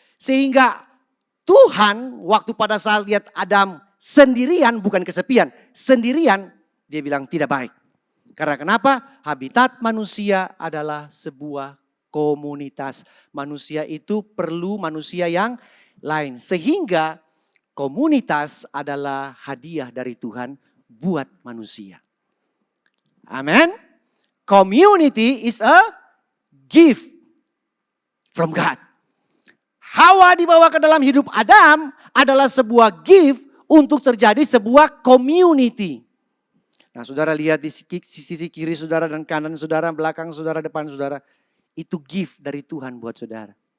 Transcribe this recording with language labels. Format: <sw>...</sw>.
<id>Sehingga Tuhan waktu pada saat lihat Adam sendirian, bukan kesepian, sendirian, dia bilang tidak baik. Karena kenapa? Habitat manusia adalah sebuah komunitas. Manusia itu perlu manusia yang lain. Sehingga komunitas adalah hadiah dari Tuhan buat manusia. Amen.</id> <en>Community is a gift from God.</en> <id>Hawa dibawa ke dalam hidup Adam adalah sebuah gift untuk terjadi sebuah community. Nah, saudara lihat di sisi kiri saudara dan kanan saudara, belakang saudara, depan saudara. Itu gift dari Tuhan buat saudara.</id>